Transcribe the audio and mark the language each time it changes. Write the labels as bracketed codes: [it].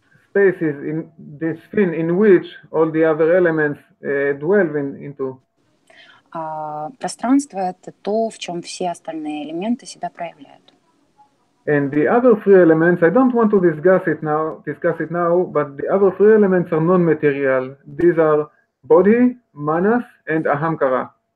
[en] Space is in the sphere in which all the other elements dwell into. [ru] Пространство — это то, в чем все остальные элементы себя проявляют. [en] And the other 3 elements, I don't want to discuss it now, but the other 3 elements are non-material. These are body, manas, and ahamkara.